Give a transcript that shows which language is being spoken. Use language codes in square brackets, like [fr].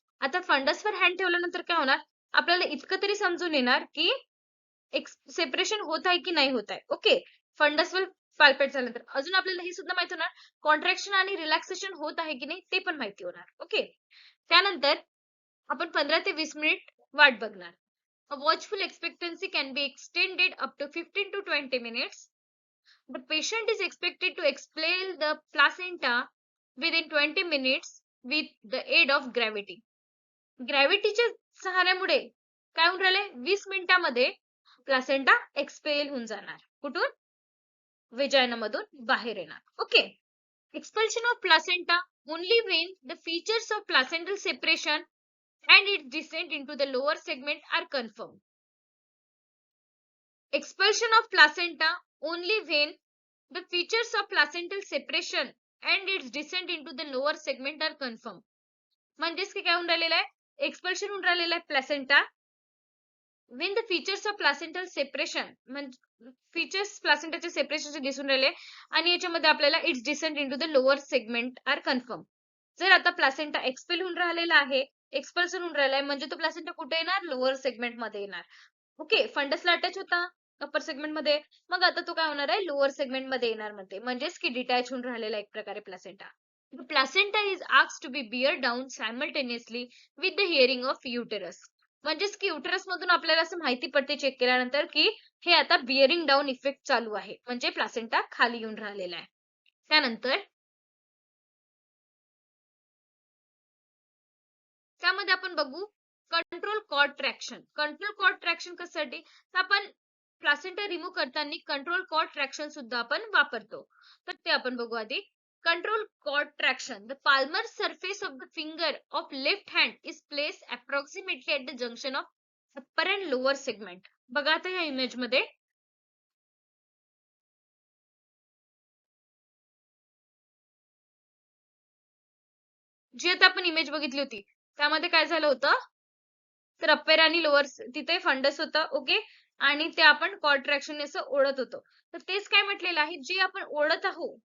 [mr] आता फंडसवर हँड ठेवल्यानंतर काय होणार, आपल्याला इतकं तरी समजून येणार की सेपरेशन होत आहे की नाही होत आहे. ओके, फंडसवर पाल्पेट झाल्यानंतर अजून आपल्याला हे सुद्धा माहिती होणार कॉन्ट्रॅक्शन आणि रिलॅक्सेशन होत आहे की नाही ते पण माहिती होणार. ओके, त्यानंतर आपण 15 ते 20 मिनिट वाट बघणार. [en] A watchful expectancy can be extended up to 15 to 20 minutes. The patient is expected to expel the placenta within 20 minutes with the aid of gravity. [mr] ग्रॅव्हिटीच्या सहाऱ्यामुळे काय होऊन राहिले, 20 मिनिटांमध्ये प्लासेंटा एक्सपेल होऊन जाणार. कुठून, वेजाइना मधून बाहेर येणार. [en] Okay, expulsion of placenta only when the features of placental separation and its descent into the lower segment are confirmed. Expulsion of placenta only when the features of placental separation and its descent into the lower segment are confirmed. [mr] म्हणजेच की काय होऊन राहिलेलं आहे, expulsion होऊन राहिलेलं आहे placenta [en] when the features of placental separation [mr] म्हणजे फीचर्स प्लासेंटाचे सेपरेशनचे दिसून राहिले आणि याच्यामध्ये आपल्याला [en] Its descent into the lower segment are confirm. [mr] जर आता प्लासेंटा एक्सपेल होऊन राहिलेला आहे, एक्सपल्सन होऊन राहिला आहे, म्हणजे तो प्लासेंटा कुठे येणार, लोअर सेगमेंट मध्ये येणार. ओके, फंडसला अटॅच होता अपर सेगमेंट मध्ये, मग आता तो काय होणार आहे, लोअर सेगमेंट मध्ये येणार मध्ये, म्हणजेच की डिटॅच होऊन राहिलेला एक प्रकारे placenta. [en] The placenta is asked to be bear down simultaneously with the hearing of uterus. [mr] म्हणजेच की युटरस मधून आपल्याला असं माहिती पडते चेक केल्यानंतर की हे आता बिअरिंग डाऊन इफेक्ट चालू आहे, म्हणजे प्लासेंटा खाली येऊन राहिलेला आहे. त्यानंतर त्यामध्ये आपण बघू control cord traction. Control cord traction कशासाठी, तर आपण प्लासेंटा रिमूव्ह करताना कंट्रोल कॉर्ड ट्रॅक्शन सुद्धा आपण वापरतो. तर ते आपण बघू आधी. [en] Control cord traction, the palmar surface of the finger of left hand is placed approximately at the junction of upper and lower segment. [mr] बघा आता या इमेज मध्ये जी आता आपण इमेज बघितली होती त्यामध्ये काय झालं होतं, तर अप्पर आणि लोअर तिथे फंडस होता. ओके, आणि ते आपण कॉर्ड ट्रॅक्शन असं ओढत होतो. तर तेच काय म्हटलेलं आहे, जे आपण ओढत आहोत